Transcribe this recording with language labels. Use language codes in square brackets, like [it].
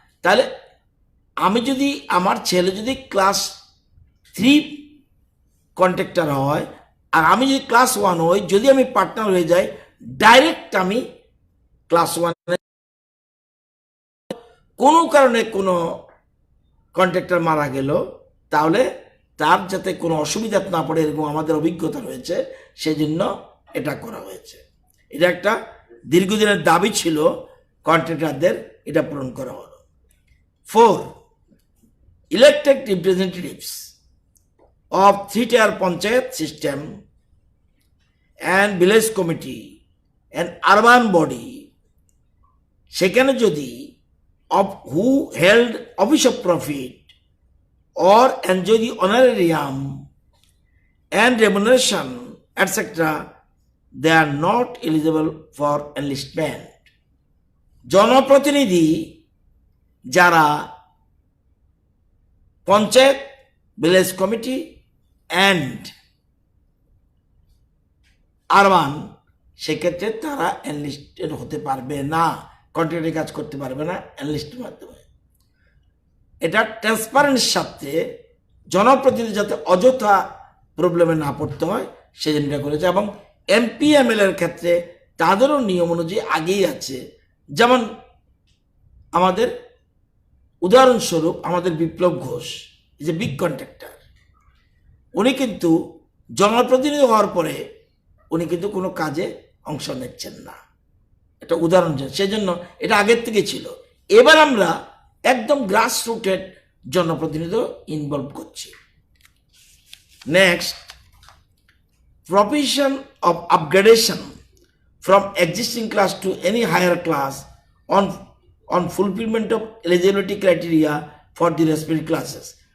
[bn] তাহলে আমি যদি, আমার ছেলে যদি ক্লাস 3 কন্ট্রাক্টর হয় আর আমি যদি ক্লাস 1 হই, যদি আমি পার্টনার হয়ে যাই, ডাইরেক্ট আমি ক্লাস 1 কোনো কারণে কোনো কন্ট্রাক্টর মারা গেল, তাহলে তার যাতে কোনো অসুবিধা না পড়ে, এরকম আমাদের অভিজ্ঞতা রয়েছে, সেই জন্য এটা করা হয়েছে। এটা একটা দীর্ঘদিনের দাবি ছিল কন্ট্রাক্টরদের, এটা পূরণ করা হলো। [en] 4, elected representatives of 3-tier panchayat system and village committee and urban body, [bn] সেখানে যদি [en] who held office of profit or enjoy the honorarium and remuneration etc., they are not eligible for enlistment. [bn] জনপ্রতিনিধি যারা panchayat, village committee and urban, সেক্ষেত্রে তারা enlisted হতে পারবে না, কন্ট্রাক্টরি কাজ করতে পারবে না এনলিস্টের মাধ্যমে। এটা ট্রান্সপারেন্সির সাথে জনপ্রতিনিধি যাতে অযথা প্রবলেমে না পড়তে হয় সেই জন্য এটা করেছে। এবং এমপি এমএলএর ক্ষেত্রে তাদেরও নিয়ম অনুযায়ী আগেই আছে। যেমন আমাদের উদাহরণস্বরূপ আমাদের বিপ্লব Ghosh, [en] is a big contractor, [bn] উনি কিন্তু জনপ্রতিনিধি হওয়ার পরে উনি কিন্তু কোনো কাজে অংশ নিচ্ছেন না, এটা উদাহরণ। সেই জন্য এটা আগের থেকে ছিল। এবার আমরা একদম গ্রাস রুটেড জনপ্রতিনিধি ইনভলভ করছি। [en] Next, provision of upgradation from existing class to any higher class on fulfillment of eligibility criteria for the respective classes.